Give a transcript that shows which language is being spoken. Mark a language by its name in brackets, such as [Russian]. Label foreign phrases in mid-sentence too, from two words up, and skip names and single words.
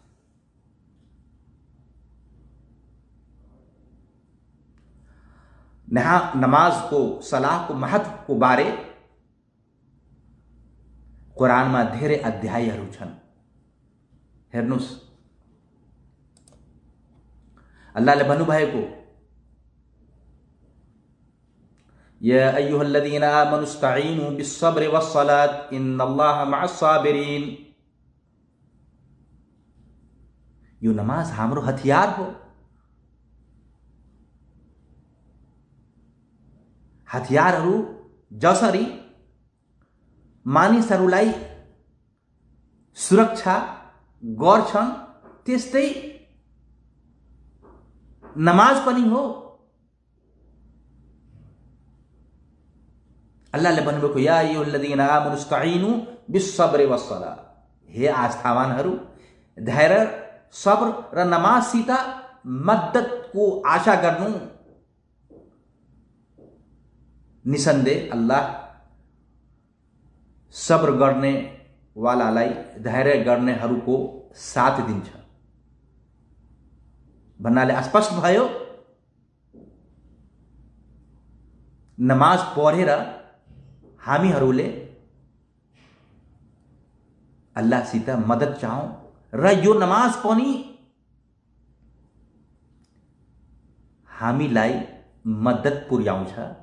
[Nepali] नमाजको, सलाहको महत्वको बारे कुरानमा धेरै अध्यायहरू छन्। हेर्नुस्, अल्लाहले भन्नुभएको [Arabic] يا أيها الذين آمنوا استعينوا بالصبر والصلاة إن الله مع الصابرين. [Nepali] यो नमाज हाम्रो हथियार हो। हथियारहरू जसरी मानिसहरूलाई सुरक्षा गर्छन् त्यस्तै नमाज पनि हो। अल्लाहले भन्नुभएको [Arabic] يا أيها الذين آمنوا استعينوا بالصبر والصلاة, [Nepali] हे आस्थावानहरू, धैर्य, सब्र र नमाजसित मद्दतको आशा गर्नु। निसन्देह अल्लाह सब्र गर्ने वालालाई, धैर्य गर्नेहरूको साथ दिन्छ भन्नाले स्पष्ट भयो नमाज पढेर हामीहरूले अल्लाहसित मद्दत चाहौं र यो नमाज पनि हामीलाई मद्दत पुर्याउँछ।